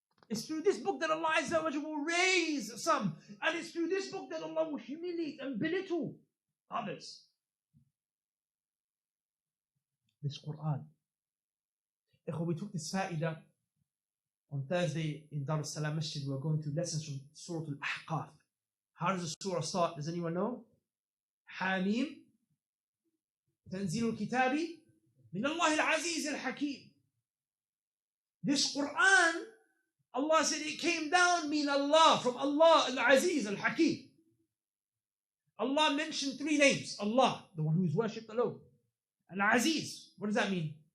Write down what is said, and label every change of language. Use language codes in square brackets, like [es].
[en] It's through this book that Allah Azza wa Jalla will raise some. And it's through this book that Allah will humiliate and belittle others. This Quran. We took this fa'idah on Thursday in Dar al-Salam Masjid. We are going through lessons from Surah Al-Ahqaf. How does the surah start? Does anyone know? Hamim. [ar] تنزيل الكتاب من الله العزيز الحكيم. [en] This Quran, Allah said it came down min Allah, from Allah al-Aziz al-Hakim. Allah mentioned three names. Allah, the one who is worshipped alone. Al-Aziz, what does that mean?